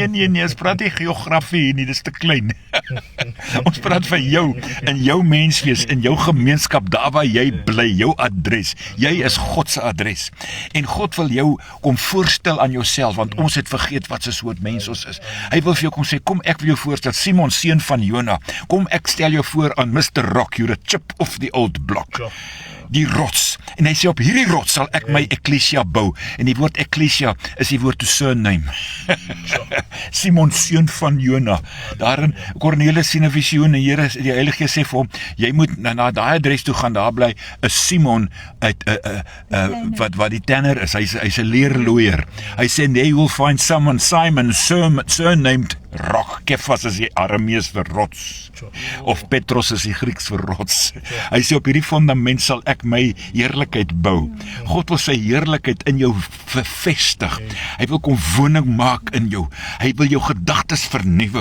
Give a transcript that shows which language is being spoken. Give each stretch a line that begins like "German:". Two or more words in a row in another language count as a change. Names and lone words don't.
Afrikaans: Nee, ons praat nie geografie hier nie, dis te klein. Ons praat van jou, in jou menswees, in jou gemeenskap, daar waar jy bly, jou adres. Jy is God se adres. En God wil jou kom voorstel aan jouself, want ons het vergeet wat se soort mens ons is. Hy wil vir jou kom sê, kom ek wil jou voorstel, Simon, seun van Jona, kom ek stel jou voor aan Mr.
English: Rock, you're a chip of the old block.
Afrikaans: Die rots. En hy sê, op hierdie rots sal ek my eklesia bou. En die woord eklesia is die woord
English: to surname.
Afrikaans: Simon, seun van Jona. Daarin, Cornelius sien 'n visioen, en die Heilige Gees sê vir hom, jy moet na daai adres toe gaan, daar bly 'n Simon uit wat die tanner is. Hy's 'n leerlooier. Hy sê,
English: they will find someone, Simon, surnamed Rock.
Afrikaans: Kefas is die Aramees vir rots. Of Petros is die Grieks vir rots. Hy sê, op hierdie fundament sal ek my heerlikheid bou. God wil sy heerlikheid in jou vervestig. Hy wil kom woning maak in jou. Hy wil jou gedagtes vernuwe.